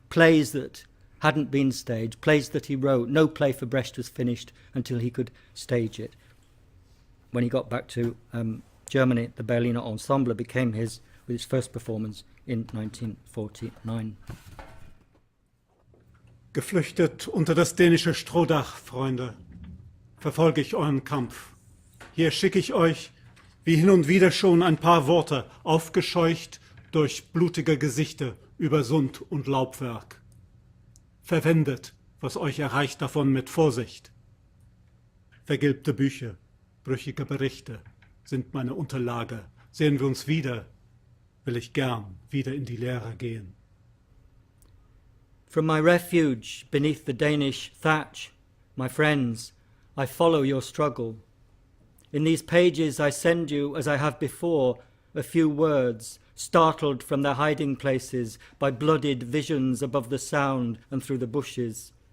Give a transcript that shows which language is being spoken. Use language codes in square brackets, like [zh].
[en] Plays that hadn't been staged, plays that he wrote. No play for Brecht was finished until he could stage it. When he got back to Germany, the Berliner Ensemble became with his first performance in 1949. [de] Geflüchtet unter das dänische Strohdach, Freunde, verfolge ich euren Kampf. Hier schicke ich euch, wie hin und wieder schon, ein paar Worte, aufgescheucht durch blutige Gesichter über Sund und Laubwerk. Verwendet, was euch erreicht davon mit Vorsicht. Vergilbte Bücher, brüchige Berichte sind meine Unterlage. Sehen wir uns wieder, will ich gern wieder in die Lehre gehen. [en] From my refuge beneath the Danish thatch, my friends, I follow your struggle. In these pages I send you, as I have before, a few words, startled from their hiding places by blooded visions above the sound and through the bushes.